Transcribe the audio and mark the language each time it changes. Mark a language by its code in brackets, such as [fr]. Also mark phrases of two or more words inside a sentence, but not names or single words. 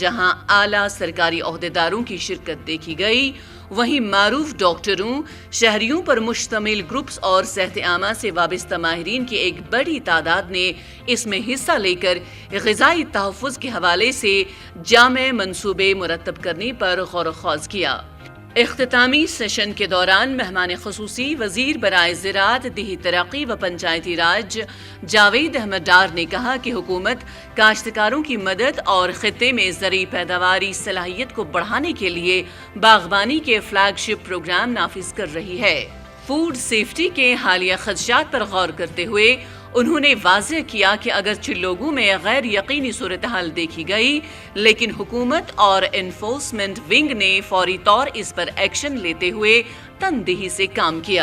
[ur] اعلیٰ سرکاری عہدیداروں کی شرکت دیکھی گئی، وہیں معروف ڈاکٹروں، شہریوں پر مشتمل گروپس اور صحت عامہ سے وابستہ ماہرین کی ایک بڑی تعداد نے اس میں حصہ لے کر غذائی تحفظ کے حوالے سے جامع منصوبے مرتب کرنے پر غور و خوض کیا۔ اختتامی سیشن کے دوران مہمان خصوصی وزیر برائے زراعت، دیہی ترقی و پنچایتی راج جاوید احمد ڈار نے کہا کہ حکومت کاشتکاروں کی مدد اور خطے میں زرعی پیداواری صلاحیت کو بڑھانے کے لیے باغبانی کے فلیگ شپ پروگرام نافذ کر رہی ہے۔ فوڈ سیفٹی کے حالیہ خدشات پر غور کرتے ہوئے انہوں نے واضح کیا کہ اگرچہ لوگوں میں غیر یقینی صورتحال دیکھی گئی، لیکن حکومت اور انفورسمنٹ ونگ نے فوری طور اس پر ایکشن لیتے ہوئے تندہی سے کام کیا۔